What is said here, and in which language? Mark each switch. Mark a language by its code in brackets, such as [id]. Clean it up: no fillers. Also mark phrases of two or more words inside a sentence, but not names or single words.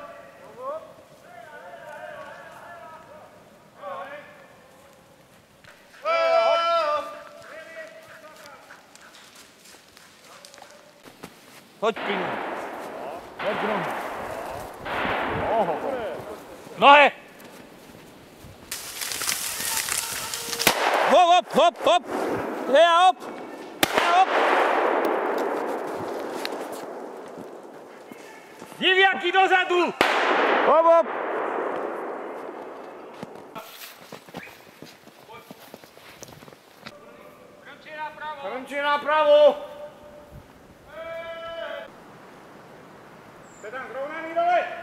[sk] Hoď Pino. Hoď Grom. Oho. Nohe! Hop, hop, hop, hop! Heja, hop! Heja, hop! Diviaky dozadu! Hop, hop! Krmčie napravo! Krmčie napravo! Ste tam zrovnaní dole?